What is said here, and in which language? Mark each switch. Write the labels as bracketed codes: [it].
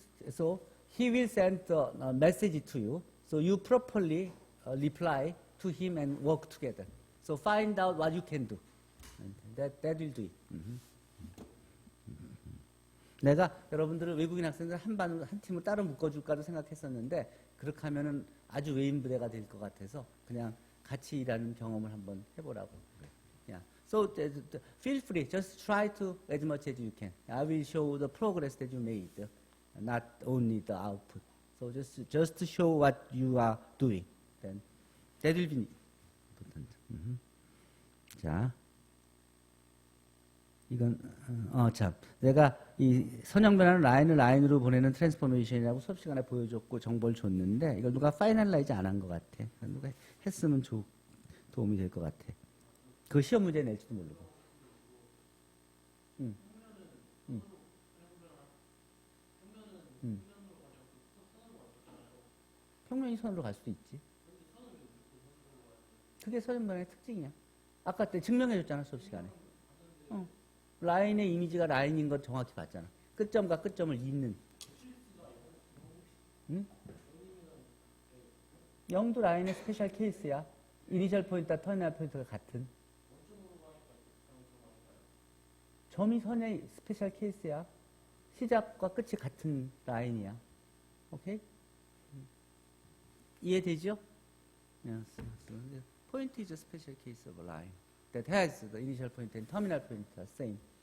[en] So he will send a message to you. So you properly reply to him and work together. So find out what you can do. And that will do it. [ko] 내가 여러분들을 외국인 학생들 한 팀을 따로 묶어줄까도 생각했었는데, 그렇게 하면은 아주 외인부대가 될 것 같아서 그냥 같이 일하는 경험을 한번 해보라고. [en] Yeah. So feel free, just try to as much as you can. I will show the progress that you made, not only the output. So just show what you are doing. Then that will be important. [ko] 자, 이건 참 내가 이 선형변화는 라인으로 보내는 트랜스포메이션이라고 수업 시간에 보여줬고 정보를 줬는데, 이걸 누가 파이널라이즈 안 한 것 같아. 누가 했으면 도움이 될 것 같아. 그 시험 문제 낼지도 모르고. 평면이 선으로 갈 수도 있지. 그게 선형변화의 특징이야. 아까 때 증명해줬잖아, 수업 시간에. 라인의 이미지가 라인인 것 정확히 봤잖아. 끝점과 끝점을 잇는. 응? 0도 라인의 스페셜 케이스야. 이니셜 포인트와 터미널 포인트가 같은. 점이 선의 스페셜 케이스야. 시작과 끝이 같은 라인이야. 오케이? 이해되죠? [en] Yes, so the point is a special case of a line that has the initial point and terminal point are same.